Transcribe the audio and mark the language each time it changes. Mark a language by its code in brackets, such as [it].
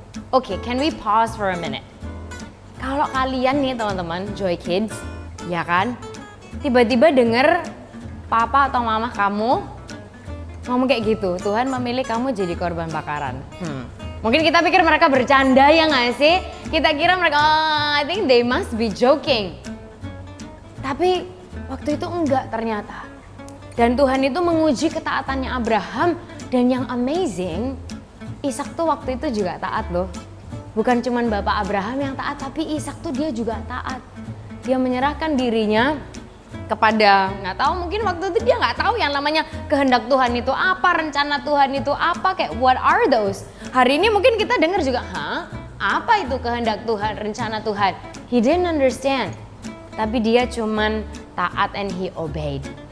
[en] Okay, can we pause for a minute? [id] Kalau kalian nih teman-teman, Joy Kids, ya kan, tiba-tiba denger papa atau mama kamu ngomong kayak gitu, Tuhan memilih kamu jadi korban bakaran. Mungkin kita pikir mereka bercanda ya nggak sih? Kita kira mereka, [en] I think they must be joking. [id] Tapi waktu itu enggak ternyata. Dan Tuhan itu menguji ketaatannya Abraham, dan yang amazing, Ishak tuh waktu itu juga taat loh. Bukan cuman bapak Abraham yang taat, tapi Ishak tuh dia juga taat. Dia menyerahkan dirinya kepada, nggak tahu, mungkin waktu itu dia nggak tahu yang namanya kehendak Tuhan itu apa, rencana Tuhan itu apa, kayak [en] what are those? [id] Hari ini mungkin kita dengar juga, apa itu kehendak Tuhan, rencana Tuhan? [en] He didn't understand, [id] tapi dia cuman taat [en] and he obeyed.